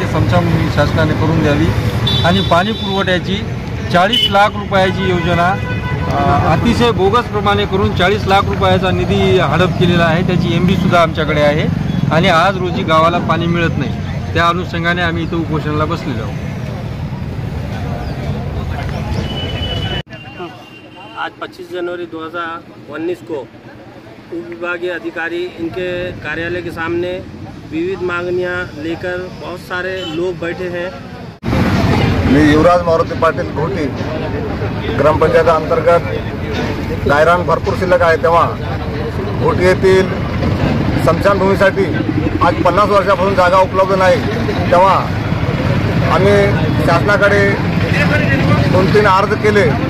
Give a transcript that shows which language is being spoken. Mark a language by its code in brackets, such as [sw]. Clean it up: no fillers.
[mr] ते स्मशानभूमी शासनाने करून द्यावी. आणि पाणी पुरवठ्याची 40 लाख रुपयाची योजना अतिशय बोगसप्रमाणे करून 40 लाख रुपयाचा निधी हडप केलेला आहे. त्याची MB सुद्धा आमच्याकडे आहे आणि आज रोजी गावाला पाणी मिळत नाही. त्या अनुषंगाने आम्ही इथं उपोषणाला बसलेलो आहोत. [hi] आज 25 जनवरी 2019 को उप विभागीय अधिकारी इनके कार्यालय के सामने विविध मांगनियां लेकर बहुत सारे लोग बैठे हैं. [mr] मी युवराज मारुती पाटील घोटी ग्रामपंचायत अंतर्गत गायरान भरपूर शिल्लक आहे. तेव्हा घोटी येथील स्मशानभूमीसाठी आज 50 वर्षापासून जागा उपलब्ध नाही. तेव्हा आम्ही शासनाकडे 2-3 अर्ज केले.